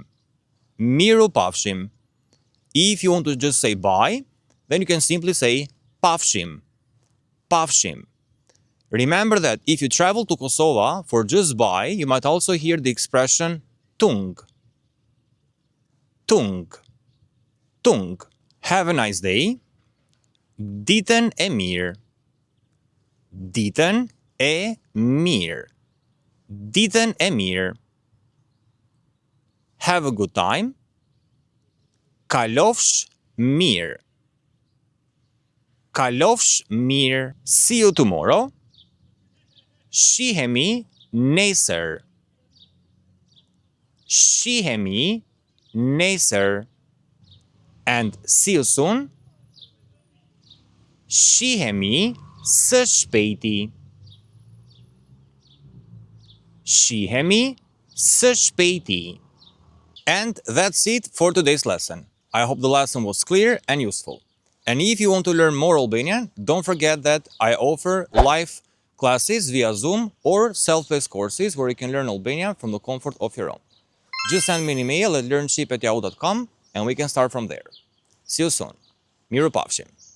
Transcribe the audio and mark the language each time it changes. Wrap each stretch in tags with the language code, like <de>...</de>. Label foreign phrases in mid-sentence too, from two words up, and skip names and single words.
<sq>Miru pafshim.</sq> <en>If you want to just say bye, then you can simply say pafshim.</en> <sq>Pafshim.</sq> <en>Remember that if you travel to Kosova for just bye, you might also hear the expression tung.</en> <sq>Tung. Tung.</sq> <en>Have a nice day.</en> <sq>Ditën e mirë. Ditën e mirë. Ditën e mirë.</sq> <en>Have a good time.</en> <sq>Kalofsh mirë. Kalofsh mirë.</sq> <en>See you tomorrow.</en> <sq>Shihemi nesër. Shihemi nesër.</sq> <en>And see you soon.</en> <sq>Shihemi së shpejti. Shihemi së shpejti.</sq> <en>And that's it for today's lesson. I hope the lesson was clear and useful. And if you want to learn more Albanian, don't forget that I offer live classes via Zoom or self-paced courses where you can learn Albanian from the comfort of your own. Just send me an email at learnship@yahoo.com and we can start from there. See you soon.</en> <sq>Miru pafshim.</sq>